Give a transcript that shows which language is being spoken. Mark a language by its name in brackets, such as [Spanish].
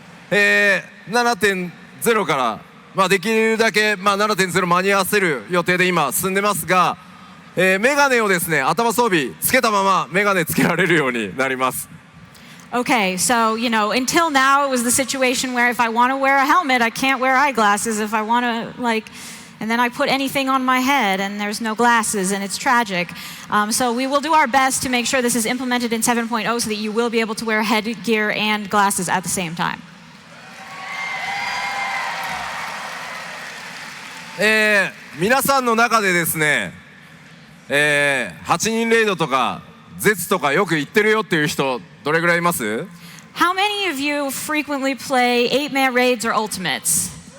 [Japanese] 7.0 からできるだけ7.0 間に合わせる予定で今進んでますが、メガネをですね頭装備つけたままメガネつけられるようになります。 [English] Okay, so, until now it was the situation where if I want to wear a helmet, I can't wear eyeglasses. If I want to, and then I put anything on my head and there's no glasses and it's tragic. So we will do our best to make sure this is implemented in 7.0 so that you will be able to wear headgear and glasses at the same time. [Japanese] 皆さんの中でですね、8人レイドとか絶とかよく言ってるよっていう人どれぐらいいます？ [English] How many of you frequently play 8-man raids or ultimates?